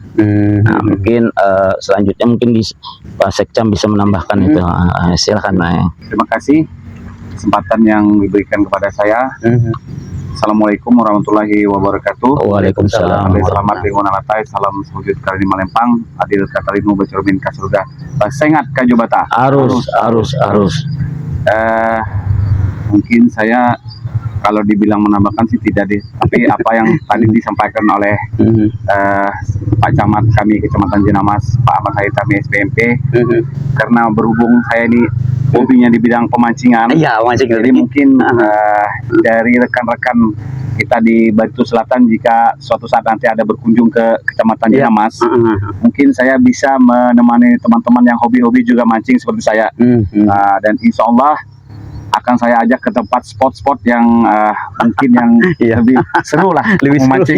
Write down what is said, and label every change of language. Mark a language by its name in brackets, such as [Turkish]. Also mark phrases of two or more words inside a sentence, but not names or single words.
[Indonesian] Nah, mungkin selanjutnya mungkin Pak Sekcam bisa menambahkan itu. Silakan, Pak. Terima kasih kesempatan yang diberikan kepada saya. [Arabic] السلام عليكم ورحمة الله وبركاته. وعليكم السلام. [Kendayan] Selamat lingkungan alatai, salam sujud kali Malempang, adil katalinu bacormin kasurga. Sengat kajobata. Arus. [Indonesian] Mungkin saya kalau dibilang menambahkan sih tidak deh, tapi apa yang tadi disampaikan oleh Pak Camat kami Kecamatan Jenamas, Pak Ahmad Haitami SPMP, karena berhubung saya ini hobinya di bidang pemancingan, jadi mungkin dari rekan-rekan kita di Batu Selatan, jika suatu saat nanti ada berkunjung ke Kecamatan Jenamas, mungkin saya bisa menemani teman-teman yang hobi-hobi juga mancing seperti saya, dan [Arabic] إن شاء الله [Indonesian] akan saya ajak ke tempat spot-spot yang mungkin yang lebih seru lah, lebih memancing.